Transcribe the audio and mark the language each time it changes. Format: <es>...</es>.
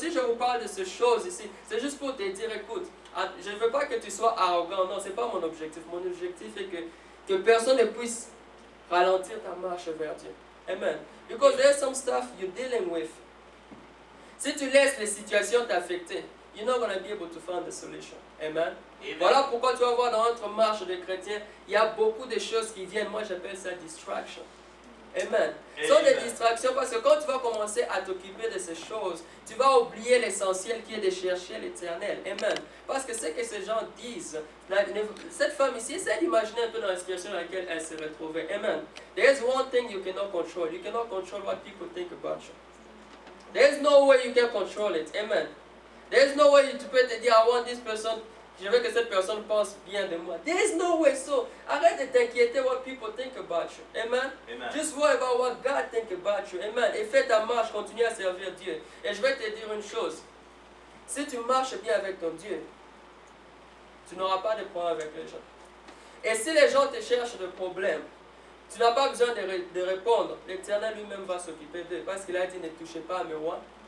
<fr>Si je vous parle de ces choses ici, c'est juste pour te dire, écoute, je ne veux pas que tu sois arrogant. Non, ce n'est pas mon objectif. Mon objectif est que personne ne puisse ralentir ta marche vers Dieu. Amen.</fr> <en>Because there's some stuff you're dealing with.</en> <fr>Si tu laisses les situations t'affecter,</fr> <en>you're not going to be able to find the solution. Amen. Amen.</en> <fr>Voilà pourquoi tu vas voir dans notre marche de chrétiens, il y a beaucoup de choses qui viennent. Moi, j'appelle ça distraction. Amen. Ce sont des distractions parce que quand tu vas commencer à t'occuper de ces choses, tu vas oublier l'essentiel qui est de chercher l'Éternel. Amen. Parce que ce que ces gens disent, cette femme ici, essaie d'imaginer un peu dans la situation dans laquelle elle se retrouvait. Amen.</fr> <en>There is one thing you cannot control. You cannot control what people think about you. There is no way you can control it. Amen. There is no way</en> <fr>tu peux te dire,</fr> <en>I want this person.</en> <fr>Je veux que cette personne pense bien de moi.</fr> <en>There is no way. So,</en> <fr>arrête de t'inquiéter</fr> <en>what people think about you. Amen. Amen. Just worry about what God think about you. Amen.</en> <fr>Et fais ta marche, continue à servir Dieu. Et je vais te dire une chose. Si tu marches bien avec ton Dieu, tu n'auras pas de problème avec les gens. Et si les gens te cherchent des problèmes, tu n'as pas besoin de répondre. L'Éternel lui-même va s'occuper d'eux. Parce qu'il a dit, ne touchez pas à mes rois.</fr>